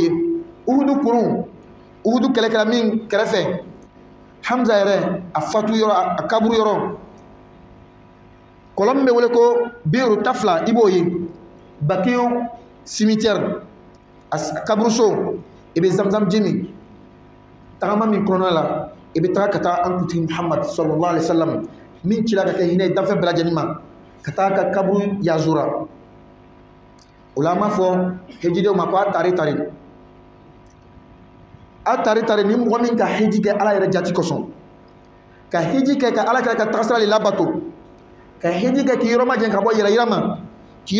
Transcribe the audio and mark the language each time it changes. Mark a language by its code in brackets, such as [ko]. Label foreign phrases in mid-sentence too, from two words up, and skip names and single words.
[bm] ye Uhudu kuru Uhudu kɛlɛkɛla min kɛrɛfɛ Hamza yɛrɛ a fatu yɔrɔ a kaburu yɔrɔ kolom be wele ko Biru Tafla i b'o ye Bakiyu cimetière a kaburuso i bɛ Zamzam jimi tagama min kɔnɔna la i bɛ taga ka taa an kuntigi Muhammad [ar] صلى الله عليه وسلم [bm] min cila ka kɛ hinɛ ye danfɛn bɛɛ lajɛlen ma ka taa ka kaburu yazura o la an b'a fɔ hejidenw ma ko a tari tari ni mɔgɔ min ka heji kɛ ala yɛrɛ jati kosɔn ka heji kɛ ka ala kɛra ka tagasira le labato ka heji kɛ k'i yɔrɔ majɛ ka bɔ yɛrɛyira ma k'i